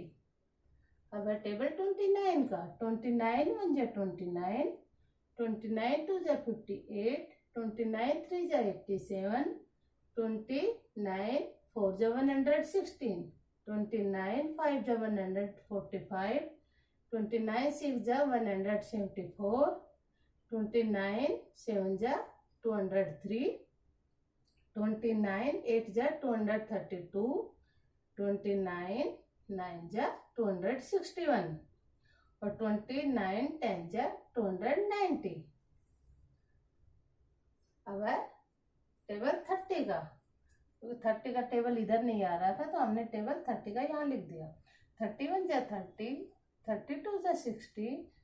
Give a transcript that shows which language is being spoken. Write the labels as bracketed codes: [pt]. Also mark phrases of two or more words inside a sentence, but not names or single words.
[hi] अब है टेबल 29 का, 29 1 जा 29, 29 2 जा 58, 29 3 जा 87, 29 4 जा 116, 29 5 जा 145, 29 6 जा 174, 29 7 जा 203, 29 8 जा 232, 29 9 जा 261 और 29 10 जा 290। अब है टेबल 30 का, तो 30 का टेबल इधर नहीं आ रहा था तो हमने टेबल 30 का यहाँ लिख दिया। 31 जा 30, 32 जा 60,